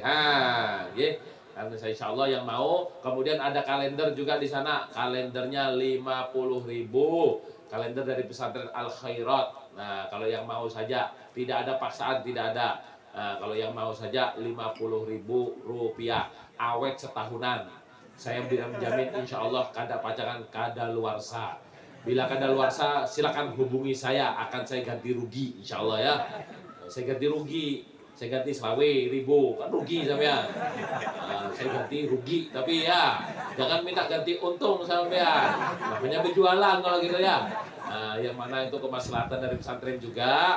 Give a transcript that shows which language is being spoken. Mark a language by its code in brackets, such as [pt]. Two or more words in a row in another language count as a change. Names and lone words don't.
[id] Karena saya insya Allah yang mau. Kemudian ada kalender juga di sana, kalendernya 50.000, kalender dari pesantren Al Khairat. Nah kalau yang mau saja, tidak ada paksaan, tidak ada. Nah, kalau yang mau saja 50.000 rupiah, awet setahunan. Saya menjamin insya Allah kada pacangan, kada luarsa. Bila kadaluarsa silakan hubungi saya, akan saya ganti rugi insya Allah ya. Saya ganti rugi, saya ganti 20.000, kan rugi sampean. Saya ganti rugi, tapi ya jangan minta ganti untung sampean. Namanya berjualan kalau gitu ya. Yang mana itu kemaslahatan dari pesantren juga.